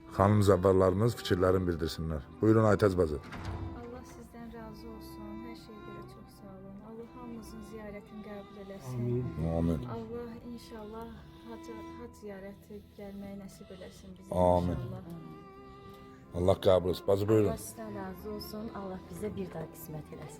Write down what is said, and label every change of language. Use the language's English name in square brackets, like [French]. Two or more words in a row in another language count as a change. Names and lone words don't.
[Azerbaijani] Xanım zəvvarlarımız fikirlərini bildirsinlər. Buyurun Aytəz bacı. [Turkish] Allah sizden razı olsun. Her şeye göre çok sağ olun. Allah hamımızın ziyaretini kabul eləsin. Amin. Allah inşallah hac ziyareti gelmeyi nasip eləsin bize Amin. inşallah. [Azerbaijani] Allah qəbul etsin. Bacı buyurun. [Turkish] Allah sizden razı olsun. Allah bize bir daha kısmet eləsin.